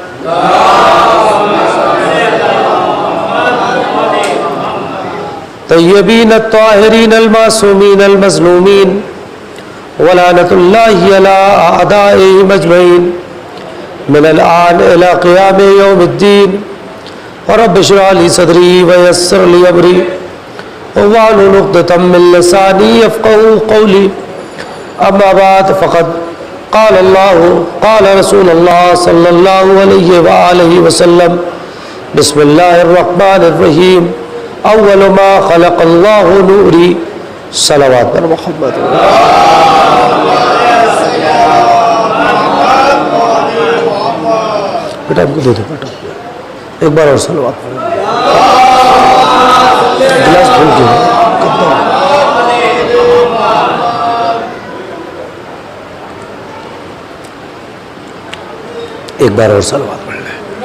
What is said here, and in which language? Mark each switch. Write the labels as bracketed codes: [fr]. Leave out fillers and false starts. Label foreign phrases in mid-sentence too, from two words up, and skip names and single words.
[ar] طيبين الطاهرين المعصومين المظلومين ولعنة الله على أعدائهم أجمعين من الآن إلى قيام يوم الدين رب اشرح لي صدري ويسر لي أمري واحلل عقدة من لساني يفقهوا قولي أما بعد فقد قال الله قال رسول الله صلى الله عليه وآله وسلم بسم الله الرحمن الرحيم أول ما خلق الله نوري [ur] صلوات پر محمد. بیٹا ان کو دے دو بیٹا، ایک بار اور صلوات گلاس پھول کے ایک بار اور صلوات پڑھ لیں.